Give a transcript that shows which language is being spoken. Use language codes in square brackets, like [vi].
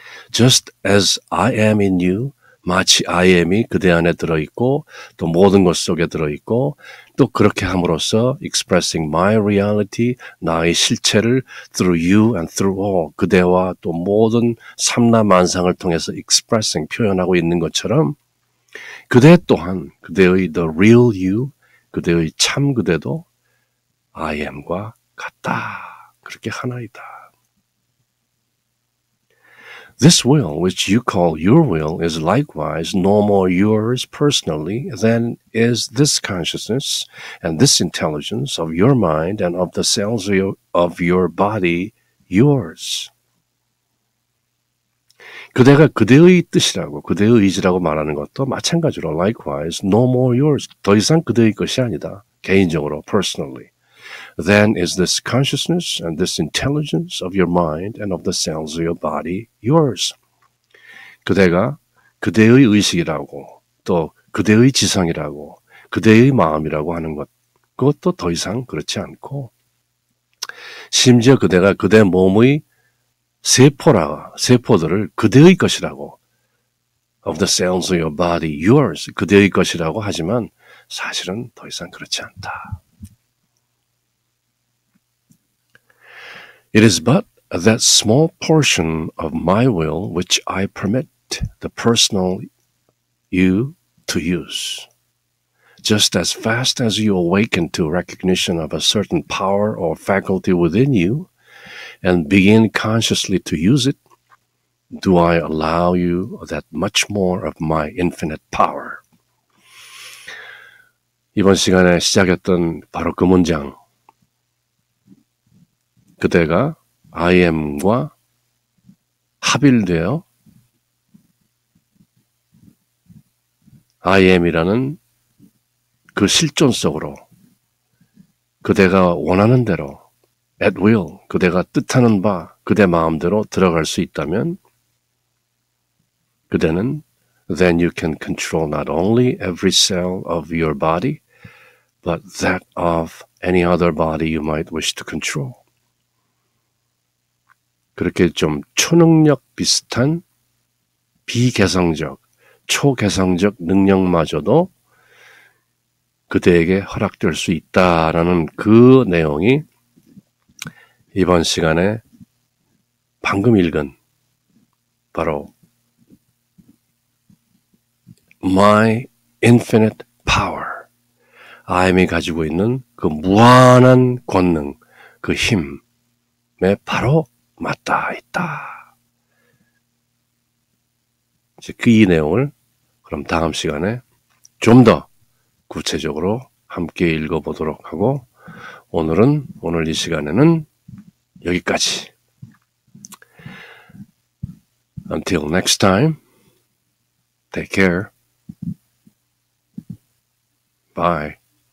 [en] Just as I am in you, [ko] 마치 I am이 그대 안에 들어있고 또 모든 것 속에 들어있고 또 그렇게 함으로써 [en] expressing my reality, [ko] 나의 실체를 [en] through you and through all, [ko] 그대와 또 모든 삼라만상을 통해서 expressing, 표현하고 있는 것처럼 그대 또한 그대의 [en] the real you, [ko] 그대의 참 그대도 I am과 같다. 그렇게 하나이다. [en] This will, which you call your will, is likewise no more yours personally than is this consciousness and this intelligence of your mind and of the cells of your body yours. [ko] 그대가 그대의 뜻이라고 그대의 의지라고 말하는 것도 마찬가지로 [en] likewise no more yours, [ko] 더 이상 그대의 것이 아니다. 개인적으로 personally. [en] Then is this consciousness and this intelligence of your mind and of the cells of your body yours. [ko] 그대가 그대의 의식이라고 또 그대의 지성이라고 그대의 마음이라고 하는 것, 그것도 더 이상 그렇지 않고 심지어 그대가 그대 몸의 세포들을 그대의 것이라고, [en] of the cells of your body, yours, [ko] 그대의 것이라고 하지만 사실은 더 이상 그렇지 않다. [en] It is but that small portion of my will which I permit the personal you to use. Just as fast as you awaken to recognition of a certain power or faculty within you and begin consciously to use it, do I allow you that much more of my infinite power. [ko] 이번 시간에 시작했던 바로 그 문장. 그대가 I am과 합일되어 I am이라는 그 실존 속으로 그대가 원하는 대로 at will, 그대가 뜻하는 바 그대 마음대로 들어갈 수 있다면 그대는 [en] then you can control not only every cell of your body but that of any other body you might wish to control. [ko] 그렇게 좀 초능력 비슷한 비개성적, 초개성적 능력마저도 그대에게 허락될 수 있다라는 그 내용이 이번 시간에 방금 읽은 바로 My Infinite Power, IM이 가지고 있는 그 무한한 권능, 그 힘에 바로 맞닿아 있다. 이제 그 이 내용을 그럼 다음 시간에 좀 더 구체적으로 함께 읽어보도록 하고 오늘 이 시간에는 여기까지. [en] Until next time, take care. Bye.